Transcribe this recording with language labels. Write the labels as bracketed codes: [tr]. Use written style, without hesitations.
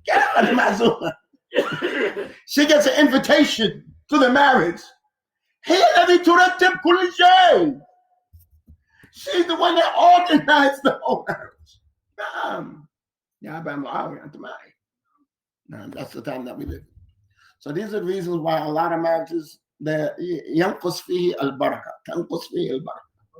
[ar] كيف أنا معزومة؟ [en] She gets an invitation to the marriage. [ar] هي الذي ترتب كل شيء. [en] She's the one that organized the whole marriage. [ar] نعم يا أبا معاوية أنت معي. [en] نعم, that's the time that we live. So these are the reasons why a lot of marriages [ar] ينقص فيه البركة, تنقص فيه البركة.